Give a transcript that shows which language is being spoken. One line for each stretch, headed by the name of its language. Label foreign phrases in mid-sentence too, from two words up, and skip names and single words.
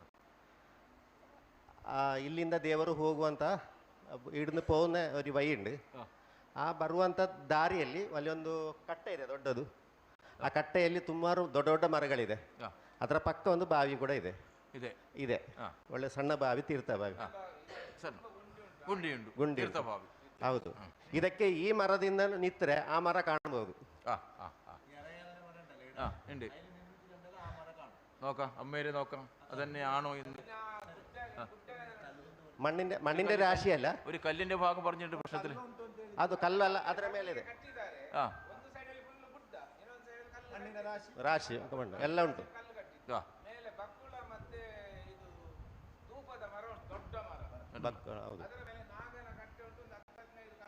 Kannada: ಇಲ್ಲಿಂದ ದೇವರು ಹೋಗುವಂಥ ಇಡ್ದು ಪೋನ ಒಂದು ವೈಂಡ್, ಆ ಬರುವಂಥ ದಾರಿಯಲ್ಲಿ ಅಲ್ಲಿ ಒಂದು ಕಟ್ಟೆ ಇದೆ ದೊಡ್ಡದು. ಆ ಕಟ್ಟೆಯಲ್ಲಿ ಸುಮಾರು ದೊಡ್ಡ ದೊಡ್ಡ ಮರಗಳಿದೆ. ಅದರ ಪಕ್ಕ ಒಂದು ಬಾವಿ ಕೂಡ ಇದೆ. ಇದೆ ಒಳ್ಳೆ ಸಣ್ಣ ಬಾವಿ, ತೀರ್ಥ ಬಾವಿ, ಗುಂಡಿ. ಹೌದು. ಇದಕ್ಕೆ ಈ ಮರದಿಂದ ನಿಂತರೆ ಆ ಮರ ಕಾಣಬಹುದು.
Malayalam: നോക്കാം, അമ്മേരെ നോക്കാം അതന്നെയാണോ എന്ന്. മണ്ണിന്റെ രാശിയല്ല, ഒരു കല്ലിന്റെ ഭാഗം പറഞ്ഞിട്ട് പ്രശ്നത്തിൽ
Kannada: ಅದು ಕಲ್ಲಲ್ಲ, ಅದರ ಮೇಲೆ ಇದೆ ರಾಶಿ ಮಣ್ಣು ಎಲ್ಲ ಉಂಟು. ಹೌದು.